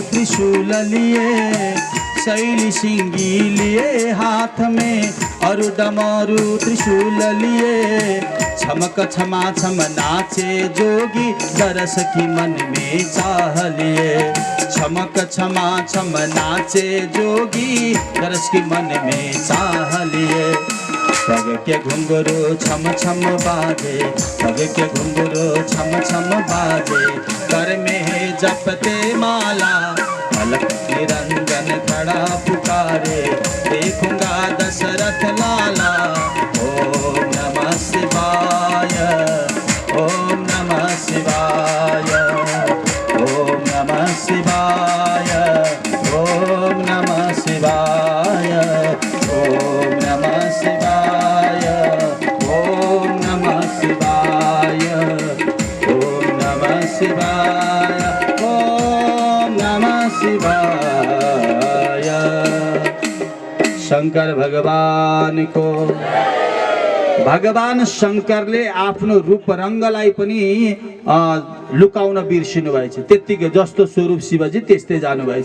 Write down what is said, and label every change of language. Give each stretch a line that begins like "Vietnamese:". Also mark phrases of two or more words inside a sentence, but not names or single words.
Hindi: त्रिशूल लिए, शैली सिंगी लिए हाथ में और डमरू त्रिशूल लिए, छमक छमा छम नाचे जोगी, दरस की मन में चाह लिए, छमक छमा छम नाचे जोगी, दरस की मन में चाह लिए। पग के घुंघरू छम छम बाजे, पग के घुंघरू छम छम बाजे, कर में है जपते माला, अलख निरंजन खड़ा पुकारे, रे देखूंगा दशरथ लाला।
Sanskrit: ओम नमः शिवाय, ओम नमः शिवाय, ओम नमः शिवाय, ओम नमः शिवाय, ओम नमः शिवाय, ओम नमः शिवाय, ओम नमः शिवाय, ओम नमः शिवाय।
Hindi: शंकर भगवान को
Nepali: भगवान शंकरले आफ्नो रूप रङ्गलाई पनि लुकाउन बिर्सिनु भएछ। त्यतिकै जस्तो स्वरूप शिवजी त्यस्तै जानु भएछ।